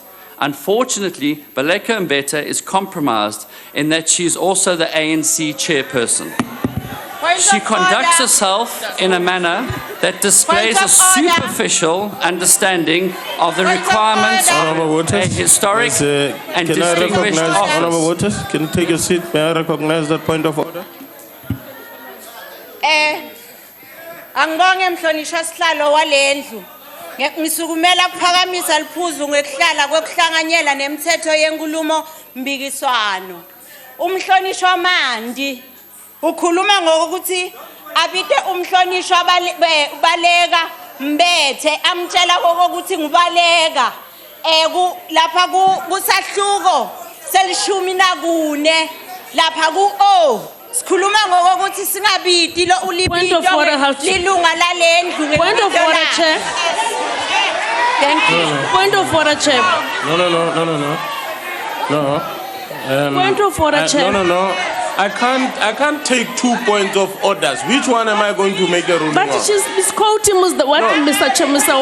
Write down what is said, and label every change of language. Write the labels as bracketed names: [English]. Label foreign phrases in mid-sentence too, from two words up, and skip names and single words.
[English] Unfortunately, Baleka Mbete is compromised in that she is also the ANC chairperson. She conducts herself in a manner that displays a superficial understanding of the requirements of a historic and distinguished office. Honorable Waters, can you take a seat? May I recognize that point of order? [Swati] Angibonge mhlonishwa sihlalo walendlu. Ngisukumela ukuphakamisa liphuzu ngekuhlala kokuhlanganyela nemithetho yenkulumo mbikiswano. Umhlonishwa Mandi ukhuluma ngokuthi abide umhlonishwa Baleka Mbete amtshela ukuthi ngubaleka lapha kusahluko selishumi nakune lapha ku sikhuluma ngokuthi singabidi lo ulibito lilunga lalendlu. [English] Point of order, Chair. Thank you. Point of order, Chair. No. Point of order, Chair. No. I can't take 2 points of orders. Which one am I going to make a ruling But on? she's misquoting what Mr.